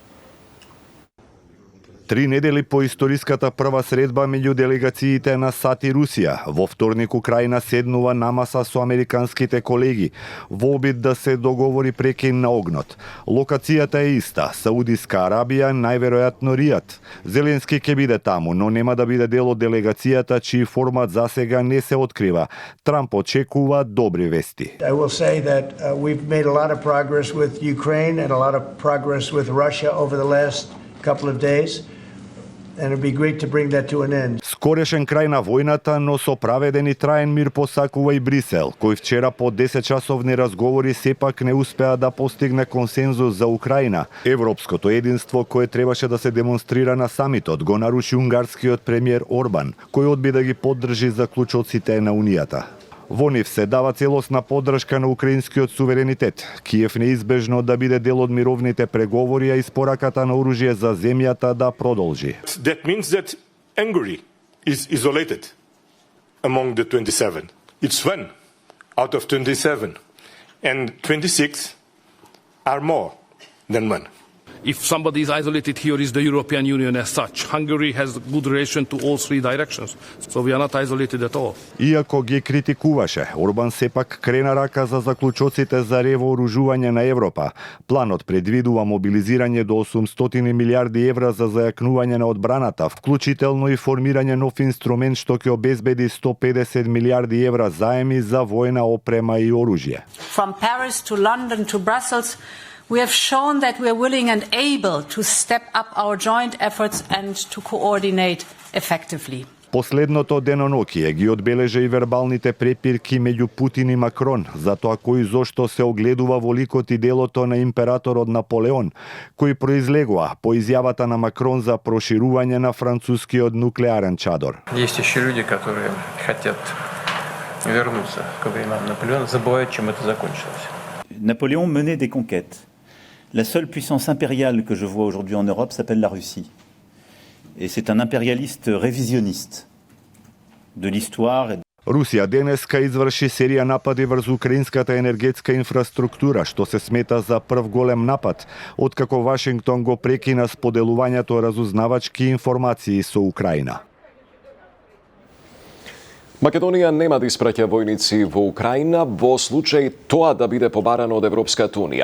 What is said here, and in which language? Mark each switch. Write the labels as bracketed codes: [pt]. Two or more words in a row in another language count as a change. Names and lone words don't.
[mk] 3 недели по историската прва средба меѓу делегациите на САД и Русија, во вторник Украина седнува на маса со американските колеги во обид да се договори прекин на огнот. Локацијата е иста, Саудиска Арабија, најверојатно Ријад. Зеленски ќе биде таму, но нема да биде дел од делегацијата чиј формат засега не се открива. Трамп очекува добри вести. [en] I will say that we've made a lot of progress with Ukraine and a lot of progress with Russia over the last couple of days. And it'd be great to bring that to an end. [mk] Скорешен крај на војната, но со праведен и траен мир посакува и Брисел, кој вчера по 10-часовни разговори сепак не успеа да постигне консензус за Украина. Европското единство кое требаше да се демонстрира на самитот го наруши унгарскиот премиер Орбан, кој одби да ги поддржи заклучоците на Унијата. Во нив се дава целосна поддршка на украинскиот суверенитет. Киев неизбежно да биде дел од мировните преговори, а испораката на оружје за земјата да продолжи. [en] That means that Hungary is isolated among the 27. It's one out of 27, and 26 are more than one. If somebody is isolated here, is the European Union as such. Hungary has good relation to all three directions, so we are not isolated at all. [mk] Иако ги критикуваше, Орбан сепак крена рака за заклучоците за ревооружување на Европа. Планот предвидува мобилизирање до 800 милиарди евра за зајакнување на одбраната, вклучително и формирање нов инструмент што ќе обезбеди 150 милиарди евра заеми за војна опрема и оружје. [en] From Paris to London to Brussels, we have shown that we are willing and able to step up our joint efforts and to coordinate effectively. [mk] Последното денонокие ги одбележа и вербалните препирки меѓу Путин и Макрон за тоа кој зошто се огледува во ликот и делото на императорот Наполеон, кои произлегува по изјавата на Макрон за проширување на францускиот нуклеарен чадор. [ru] Есть еще люди, которые хотят вернуться к временам Наполеона, забывают, чем это закончилось. [fr] Napoléon menait des conquêtes. La seule puissance impériale que je vois aujourd'hui en Europe s'appelle la Russie. Et c'est un impérialiste révisionniste de l'histoire. [mk] Русија денеска изврши серија напади врз украинската енергетска инфраструктура, што се смета за прв голем напад, откако Вашингтон го прекина споделувањето разузнавачки информации со Украина. Македонија нема да испраќа војници во Украина во случај тоа да биде побарано од Европската Унија.